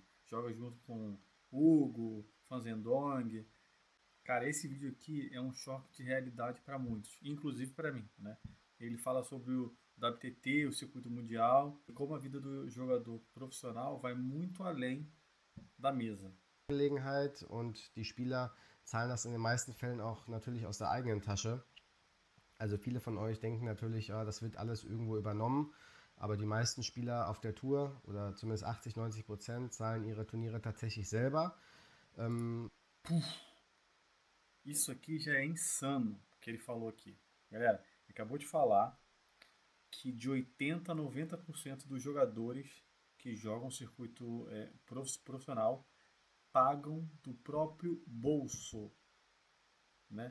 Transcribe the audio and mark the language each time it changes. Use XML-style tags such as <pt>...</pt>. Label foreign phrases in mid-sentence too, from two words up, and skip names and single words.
<pt>Joga junto com Hugo, Fanzendong. Cara, esse vídeo aqui é um choque de realidade para muitos, inclusive para mim, né? Ele fala sobre o WTT, o circuito mundial, e como a vida do jogador profissional vai muito além da mesa.</pt> <de>Angelegenheit und die Spieler zahlen das in den meisten Fällen auch natürlich aus der eigenen Tasche. Also viele von euch denken natürlich, ja, das wird alles irgendwo übernommen, aber die meisten Spieler auf der Tour oder zumindest 80-90% zahlen ihre Turniere tatsächlich selber. Ähm,</de> <pt>Isso aqui já é insano, o que ele falou aqui. Galera, ele acabou de falar que de 80 a 90% dos jogadores que jogam circuito profissional pagam do próprio bolso, né?</pt>